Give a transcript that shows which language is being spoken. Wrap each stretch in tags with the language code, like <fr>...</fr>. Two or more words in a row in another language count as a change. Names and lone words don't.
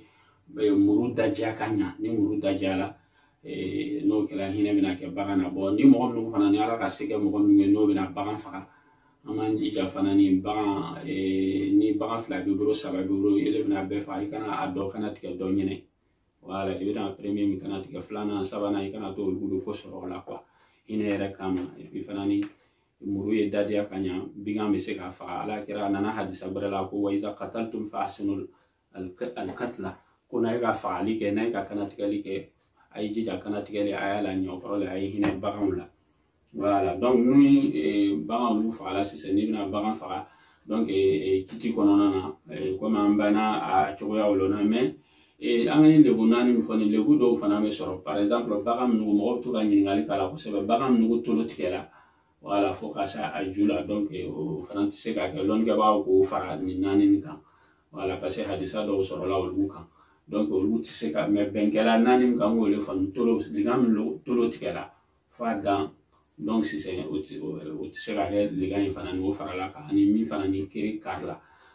<bm>muru dajiya ka ɲa ni muru dajiyala n'o kɛra hinɛ bɛna kɛ bagan na bon ni mɔgɔ minnu fana ni ala ka se kɛ mɔgɔ minnu ye n'o bɛna bagan faga an b'an jija fana ni bagan fila b'i bolo saba b'i bolo ele bɛna bɛɛ faga i kana a dɔ kana tigɛ dɔ ɲɛnɛ voilà i bɛna premier min kana tigɛ filanan sabanan i kana to olu ko sɔrɔ o la quoi hinɛ yɛrɛ kama</bm> <fr>et puis</fr> <bm>fana ni muru ye dadiya ka ɲa bigan bɛ se k'a faga ala kɛra a nana hadisa wɛrɛ la ko</bm> <ar>وإذا قتلتم فأحسنوا القتلة</ar> <bm>ko n'a ye ka fagali kɛ n'a ye ka kanatigɛli kɛ a ye jija kanatigɛli a y'a la ɲɛ o kɔrɔ la a ye hinɛ baganw la</bm> <fr>voilà donc</fr> <bm>ni bagan olu fagala sisan n'i bɛna bagan faga donc kiti kɔnɔna na komi an banna a cogoyaw lɔnna mais an ka ni lebu naani min fɔ nin lebu dɔw fana bɛ sɔrɔ</bm> <fr>par exemple</fr> <bm>bagan nugu mɔgɔw bɛ to ka ɲininkali k'a la kosɛbɛ bagan nugu tolo tigɛla voilà fo ka se a ju la donc o fana tɛ se ka kɛ lɔnnikɛbagaw k'o fara nin naani nin kan</bm> <fr>voilà parce que</fr> <bm>hadisa dɔw sɔrɔla olu kan donc olu tɛ se ka mais bɛnkɛla naani min kan k'o de fɔ tolo ligan min tolo tigɛla fo a dan donc sisan o tɛ se ka kɛ ligan in fana ni o farala kan ani min fana ni kiri kari la</bm>